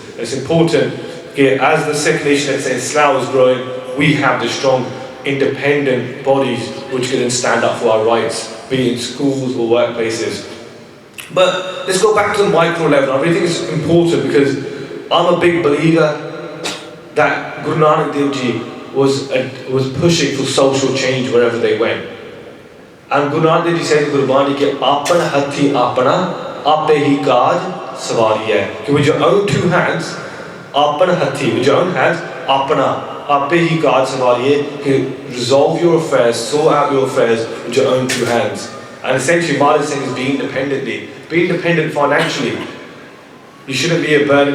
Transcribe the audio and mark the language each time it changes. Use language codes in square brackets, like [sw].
[en] And it's important, as the Sikh nation, let's say in Slough is growing, we have the strong independent bodies which can then stand up for our rights, be it in schools or workplaces. But let's go back to the micro level. I really think it's important because I'm a big believer that Guru Nanak Dev Ji was pushing for social change wherever they went. And Guru Nanak Dev Ji said in Gurbani [pa] कि आपन हथी आपना आपे ही काज सवारी है. [en] With your own two hands, [pa] आपन हथी, [en] with your own hands, [pa] आपना आपे ही काज सवारी है. [en] Resolve your affairs, sort out your affairs with your own two hands. And essentially, Maharaj is saying is be independently. Be independent financially. You shouldn't be a burden.